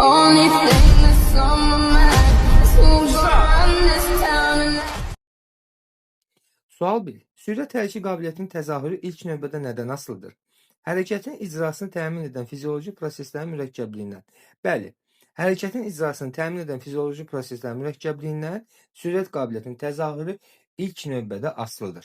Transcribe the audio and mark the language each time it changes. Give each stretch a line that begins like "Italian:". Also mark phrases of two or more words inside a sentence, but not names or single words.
English: only thing that's on my mind is who's gonna run this town tonight.
Azerbaijani: Sual 1. Sürət hərəkət qabiliyyətinin təzahürü ilk növbədə nədən asılıdır? Hərəkətin icrasını təmin edən fizioloji proseslərin mürəkkəbliyindən. Bəli, hərəkətin icrasını təmin edən fizioloji proseslərin mürəkkəbliyindən sürət qabiliyyətinin təzahürü ilk növbədə asılıdır.